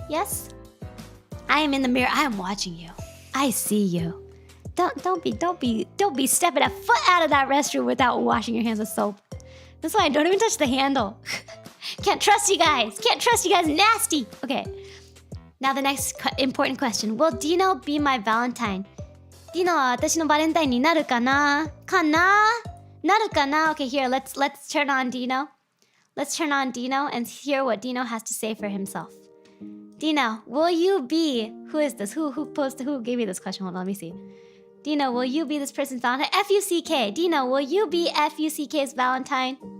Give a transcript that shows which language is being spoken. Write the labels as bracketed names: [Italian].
[English] Yes? I am in the mirror. I am watching you. I see you. Don't be stepping a foot out of that restroom without washing your hands with soap. That's why I don't even touch the handle. Can't trust you guys. Nasty. Okay. Now the next important question. Will Dino be my Valentine? [Japanese] Dino は私のバレンタインになるかな? なるかな? [English] Okay, here, let's turn on Dino. Let's turn on Dino and hear what Dino has to say for himself. Dino, will you be... Who is this? Who gave me this question? Hold on, let me see. Dino, will you be this person's Valentine? F-U-C-K. Dino, will you be F-U-C-K's Valentine?